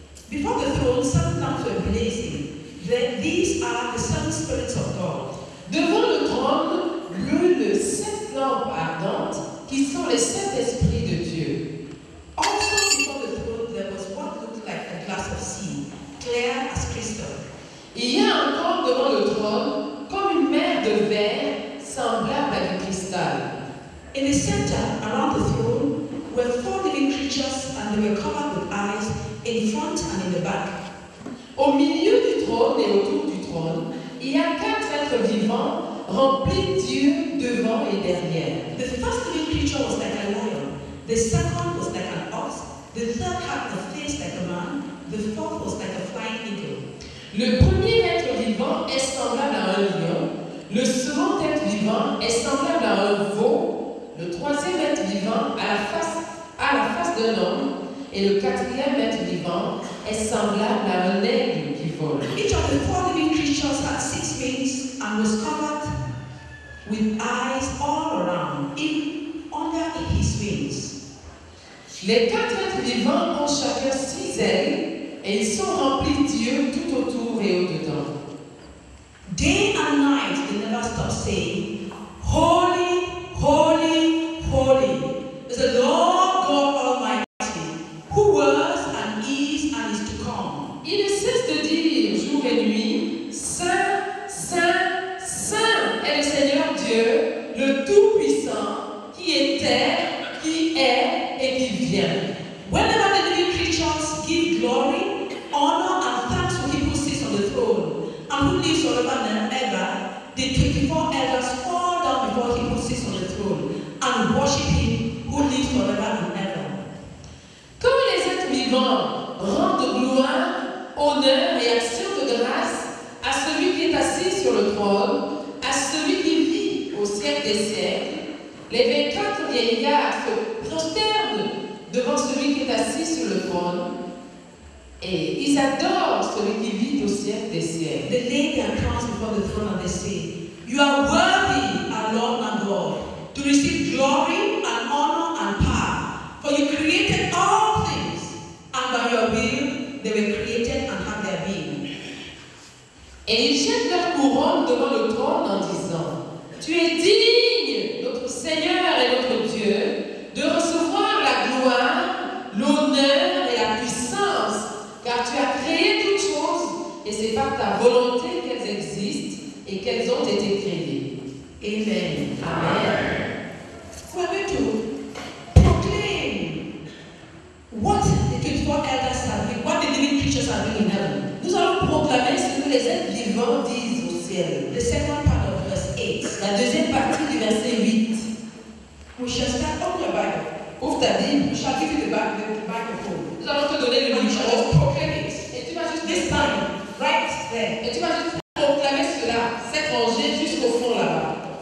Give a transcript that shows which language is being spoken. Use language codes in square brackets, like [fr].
[en] Before the throne, 7 lamps were blazing. These are the 7 spirits of God. [fr] Devant le trône brûlent 7 lampes ardentes qui sont les 7 esprits de Dieu. [en] Also before the throne, there was what looked like a glass of sea, clear as crystal. [fr] Il y a encore devant le trône comme une mer de verre semblable à du cristal. [en] In the center, around the throne, were 4 living creatures, and they were covered with eyes in front and in the back. [fr] Au milieu du trône et autour du trône, il y a 4 êtres vivants remplis d'yeux devant et derrière. [en] The first living creature was like a lion, the second was like an ox, the third had a face like a man, the fourth was like a flying eagle. [fr] Le premier être vivant est semblable à un lion, le second être vivant est semblable à un veau, le troisième être vivant à la face d'un homme, et le quatrième être vivant est semblable à un aigle qui vole. [en] Each of the 4 living creatures had 6 wings and was covered with eyes all around, even under his wings. [fr] Les 4 êtres vivants ont chacun 6 ailes, et ils sont remplis d'yeux tout autour et au-dedans. [en] Day and night they never stop saying, "Holy, holy, holy is the Lord God Almighty, who was and is to come." [fr] Ils ne cessent de dire jour et nuit, Saint, Saint, Saint est le Seigneur Dieu, le Tout-Puissant, qui était, qui est et qui vient. [en] Whenever the living creatures give glory, honor, and thanks to Him who sits on the throne and who lives forever and ever, the 24 elders fall down before Him who sits on the throne and worship Him who lives forever and ever. [fr] Quand les êtres vivants rendent gloire, honneur et action de grâce à celui qui est assis sur le trône, à celui qui vit au siècle des siècles, les 24 vieillards se prosternent devant celui qui est assis sur le trône, et ils adorent celui qui vit au siècle des siècles. [en] They lay their crowns before the throne and they say, "You are worthy, our Lord and God, to receive glory and honor and power, for you created all things, and by your will they were created and have their being." [fr] Et ils jettent leur couronne devant le trône en disant, Tu es digne, notre Seigneur et notre Dieu, de recevoir la gloire, l'honneur et la puissance, car tu as créé toutes choses, et c'est par ta volonté qu'elles existent et qu'elles ont été créées. [en] Amen. [fr] Amen. [en] We're going to proclaim what the 24 elders are doing, what the living creatures are doing in heaven. [fr] Nous allons proclamer ce que les êtres vivants disent au ciel. [en] The second part of verse 8. [fr] La deuxième partie du verset 8. [en] We shall start on your Bible. [fr] Ouvre ta Bible. [en] We shall give you the microphone. [fr] Nous allons te donner le [en] And you shall just [fr] micro. [en] proclaim it. [fr] Et tu vas juste [en] This time, right there. [fr] Et tu vas juste proclamer cela, s'être rangé jusqu'au fond là-bas.